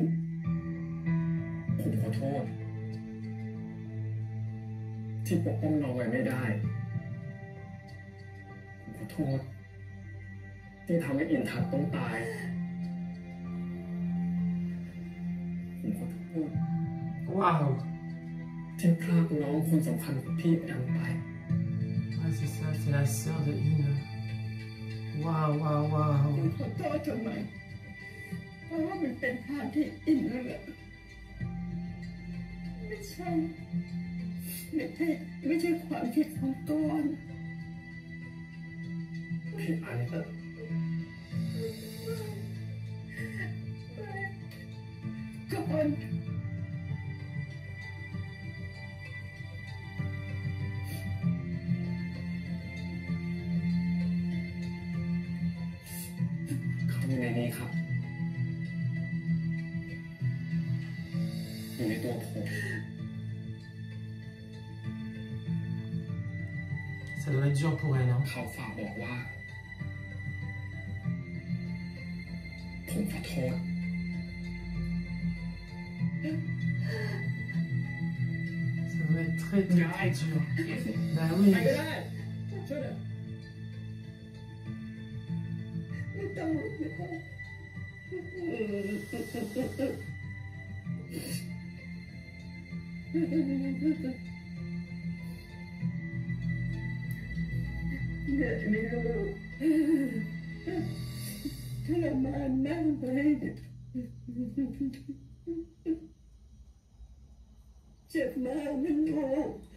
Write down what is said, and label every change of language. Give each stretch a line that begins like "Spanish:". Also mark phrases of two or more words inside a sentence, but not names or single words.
Thai: ผมขอโทษ ที่ปกป้องน้องไว้ไม่ได้ ผมขอโทษ ที่ทำให้อินทัศน์ต้องตาย ผมขอโทษ
French: Waouh.
Thai: ที่พรากน้องคนสำคัญของพี่แอมไป
French: Ouais, c'est ça, c'est la sœur de In. Waouh, waouh, waouh.
Thai: ผมขอโทษทำไม เพราะว่ามันเป็นภาพที่อินนั่นแหละไม่ใช่ไม่ใช่ความคิดของก้อน พี่อันก็ ก้อน เขาอยู่ในนี้ครับ อยู่ในตัวผม
French: Ça doit être dur pour elle, hein.
Thai: เขาฝากบอกว่า ผมขอโทษ
French: Ça doit être très, très, très dur. Bah oui.
Thai: ไปก็ได้ช่วยหน่อย ไม่ต้องไม่ต้องเหนื่อยไหมลูกทรมานมากเลยเจ็บมากนะลูก